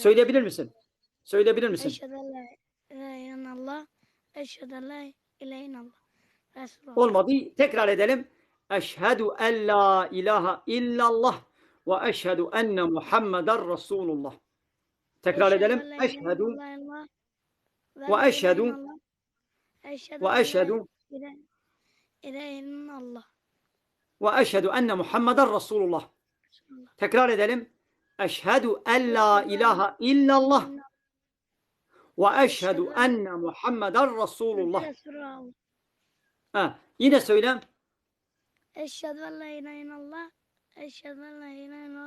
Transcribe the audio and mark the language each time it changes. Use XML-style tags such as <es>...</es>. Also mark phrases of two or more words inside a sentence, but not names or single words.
<tr>Söyleyebilir misin? Söyleyebilir misin?</tr> <ar>أشهد أن لا إله إلا الله. أشهد أن لا إله إلا الله. Resulullah.</ar> <tr>Olmadı. Tekrar edelim.</tr> <ar>أشهد أن لا إله إلا الله وأشهد أن محمدا رسول الله.</ar> <tr>Tekrar edelim.</tr> <ar>أن لا إله Eşhedü إلا الله وأشهد أشهد أن وأشهد لا إله إلا الله وأشهد أن محمد رسول الله.</ar> <tr>Tekrar edelim.</tr> <ar>أشهد أن لا إله إلا الله وأشهد أن محمدا رسول الله.</ar> <tr>Ha, yine söyle.</tr> <ar>أشهد أن لا إله إلا الله. أشهد أن لا إله إلا الله.</ar>